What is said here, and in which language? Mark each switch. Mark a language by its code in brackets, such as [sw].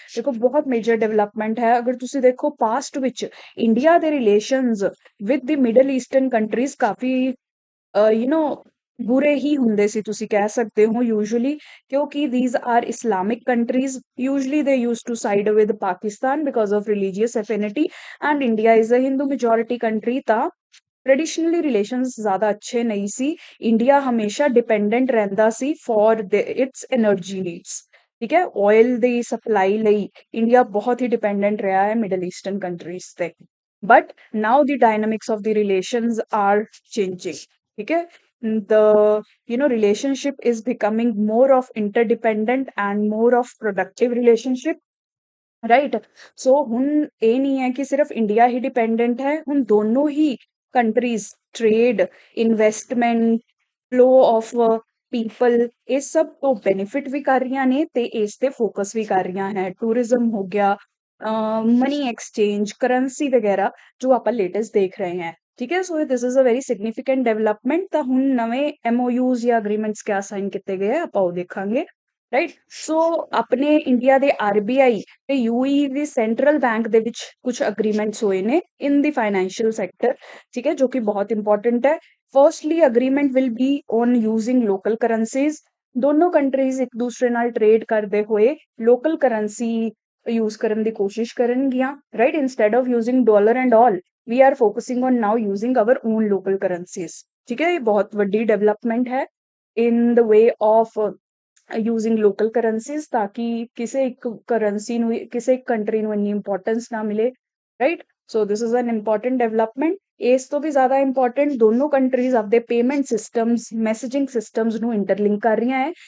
[pa] ਦੇਖੋ ਬਹੁਤ major development ਹੈ। ਅਗਰ ਤੁਸੀਂ ਦੇਖੋ ਪਾਸਟ ਵਿੱਚ ਇੰਡੀਆ ਦੇ relations with ਦੀ middle eastern countries ਕਾਫੀ ਬੁਰੇ ਹੀ ਹੁੰਦੇ ਸੀ, ਤੁਸੀਂ ਕਹਿ ਸਕਦੇ ਹੋ ਯੂਜੂਅਲੀ, ਕਿਉਂਕਿ [en] these are Islamic countries, usually they used to side with Pakistan because of religious affinity, and India is a Hindu majority country, [pa] ਤਾਂ ਟ੍ਰੈਡੀਸ਼ਨਲੀ ਰਿਲੇਸ਼ਨਸ ਜ਼ਿਆਦਾ ਅੱਛੇ ਨਹੀਂ ਸੀ। ਇੰਡੀਆ ਹਮੇਸ਼ਾ ਡਿਪੈਂਡੈਂਟ ਰਹਿੰਦਾ ਸੀ ਫॉर ਇਟਸ એનર્ਜੀ ਨੀਡਸ, ਠੀਕ ਹੈ? Oil ਦੀ supply ਲਈ India ਬਹੁਤ ਹੀ ਡਿਪੈਂਡੈਂਟ ਰਿਹਾ ਹੈ ਮਿਡਲ ਈਸਟਰਨ ਕੰਟਰੀਜ਼ ਤੇ, [en] but now the dynamics of the relations are changing, [pa] ਠੀਕ ਹੈ? [en] the relationship is becoming more of interdependent and more of productive relationship, right? [pa] ਸੋ ਹੁਣ ਇਹ ਨਹੀਂ ਹੈ ਕਿ ਸਿਰਫ ਇੰਡੀਆ ਹੀ ਡਿਪੈਂਡੈਂਟ ਹੈ, ਹੁਣ ਦੋਨੋਂ ਹੀ countries trade, investment, flow of people, ਇਹ ਸਭ ਤੋਂ ਬੈਨੀਫਿਟ ਵੀ ਕਰ ਰਹੀਆਂ ਨੇ ਤੇ ਇਸ ਤੇ ਫੋਕਸ ਵੀ ਕਰ ਰਹੀਆਂ ਹੈ। ਟੂਰਿਜ਼ਮ ਹੋ ਗਿਆ, ਮਨੀ ਐਕਸਚੇਂਜ, ਕਰੰਸੀ ਵਗੈਰਾ ਜੋ ਆਪਾਂ ਲੇਟੈਸਟ ਦੇਖ ਰਹੇ ਹਾਂ। ਠੀਕ ਹੈ, [en] So this is a very significant development. [pa] ਤਾਂ ਹੁਣ ਨਵੇਂ MOUs ਜਾਂ ਅਗਰੀਮੈਂਟਸ ਕਿਆ ਸਾਈਨ ਕੀਤੇ ਗਏ ਆ ਆਪਾਂ ਉਹ ਦੇਖਾਂਗੇ। ਰਾਈਟ, ਸੋ ਆਪਣੇ ਇੰਡੀਆ ਦੇ RBI ਤੇ UAE ਦੇ ਸੈਂਟਰਲ ਬੈਂਕ ਦੇ ਵਿੱਚ ਕੁਝ ਅਗਰੀਮੈਂਟਸ ਹੋਏ ਨੇ ਇਨ ਦੀ ਫਾਈਨੈਂਸ਼ੀਅਲ ਸੈਕਟਰ। ਠੀਕ ਹੈ, ਜੋ ਕਿ ਬਹੁਤ ਇੰਪੋਰਟੈਂਟ ਹੈ। [en] Firstly agreement will be on using local currencies. [pa] ਦੋਨੋਂ ਕੰਟਰੀਜ਼ ਇੱਕ ਦੂਸਰੇ ਨਾਲ ਟ੍ਰੇਡ ਕਰਦੇ ਹੋਏ ਲੋਕਲ ਕਰੰਸੀ ਯੂਜ਼ ਕਰਨ ਦੀ ਕੋਸ਼ਿਸ਼ ਕਰਨਗੀਆਂ। [en] Right, instead of using dollar and all we are focusing on now using our own local currencies। [hi] ठीक है, ये बहुत [pa] ਵੱਡੀ ਡਿਵੈਲਪਮੈਂਟ ਹੈ [en] in the way of using local currencies, [pa] ਤਾਕਿ ਕਿਸੇ ਇੱਕ ਕਰੰਸੀ ਨੂੰ, ਕਿਸੇ ਇੱਕ ਕੰਟਰੀ ਨੂੰ ਇੰਨੀ ਇੰਪੋਰਟੈਂਸ ਨਾ ਮਿਲੇ। Right, [en] So this is an important development. [pa] ਇਸ ਤੋਂ ਵੀ ਜ਼ਿਆਦਾ ਇੰਪੋਰਟੈਂਟ, ਦੋਨੋਂ ਕੰਟਰੀਜ਼ ਆਪਦੇ ਪੇਮੈਂਟ ਸਿਸਟਮਸ, ਮੈਸੇਜਿੰਗ ਸਿਸਟਮਸ ਨੂੰ ਇੰਟਰਲਿੰਕ ਕਰ ਰਹੀਆਂ ਹੈ।